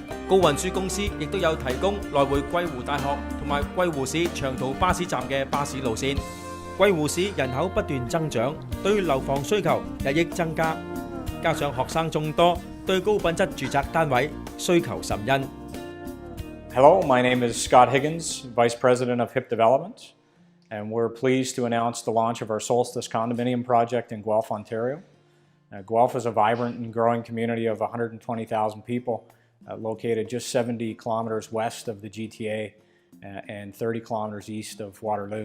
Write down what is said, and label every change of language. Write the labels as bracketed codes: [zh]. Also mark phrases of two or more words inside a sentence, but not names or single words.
[yue] 高運輸公司亦都有提供來回貴湖大學同埋貴湖市長途巴士站嘅巴士路線。貴湖市人口不斷增長，對樓房需求日益增加，加上學生眾多，對高品質住宅單位需求甚殷。 [en] Hello, my name is Scott Higgins, Vice President of HIP Development, and we're pleased to announce the launch of our Solstice condominium project in Guelph, Ontario. Guelph is a vibrant and growing community of 120,000 people, located just 70 kilometers west of the GTA and 30 kilometers east of Waterloo.